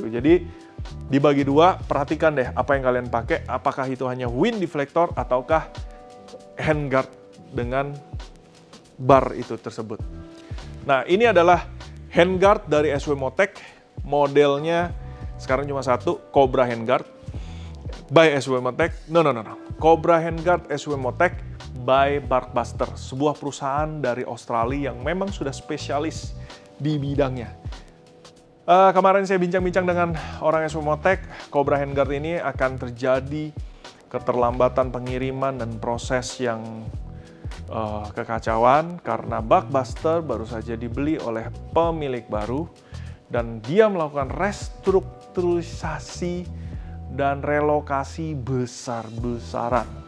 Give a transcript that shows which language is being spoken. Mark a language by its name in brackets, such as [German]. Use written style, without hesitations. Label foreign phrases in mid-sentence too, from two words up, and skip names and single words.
[Indonesian] Jadi dibagi dua, perhatikan deh apa yang kalian pakai, apakah itu hanya [English] wind deflector [Indonesian] ataukah handguard dengan bar itu tersebut. Nah, ini adalah handguard dari Eswemotec. Modelnya sekarang cuma satu, Cobra handguard by Eswemotec. No. Cobra handguard Eswemotec by Barkbuster, sebuah perusahaan dari Australia yang memang sudah spesialis di bidangnya. Kemarin saya bincang-bincang dengan orang Eswemotec, Cobra handguard ini akan terjadi keterlambatan pengiriman dan proses yang kekacauan karena Barkbuster baru saja dibeli oleh pemilik baru dan dia melakukan restrukturisasi dan relokasi besar-besaran.